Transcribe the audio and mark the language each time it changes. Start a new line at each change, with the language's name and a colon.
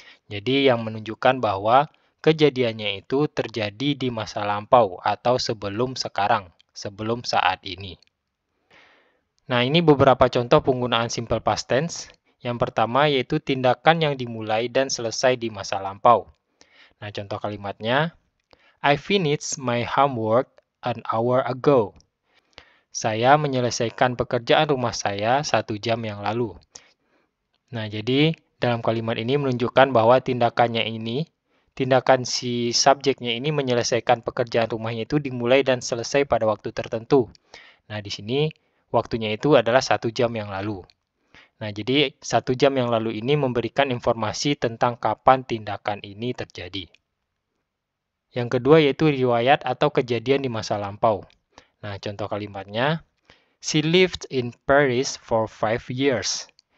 Indonesian: Jadi, yang menunjukkan bahwa kejadiannya itu terjadi di masa lampau atau sebelum sekarang, sebelum saat ini. Nah, ini beberapa contoh penggunaan simple past tense. Yang pertama yaitu tindakan yang dimulai dan selesai di masa lampau. Nah, contoh kalimatnya,
English: I finished my homework an hour ago.
Indonesian: Saya menyelesaikan pekerjaan rumah saya 1 jam yang lalu. Nah, jadi dalam kalimat ini menunjukkan bahwa tindakan si subjeknya ini menyelesaikan pekerjaan rumahnya itu dimulai dan selesai pada waktu tertentu. Nah, di sini waktunya itu adalah 1 jam yang lalu. Nah, jadi 1 jam yang lalu ini memberikan informasi tentang kapan tindakan ini terjadi. Yang kedua yaitu riwayat atau kejadian di masa lampau. Nah, contoh kalimatnya,
English: she lived in Paris for 5 years.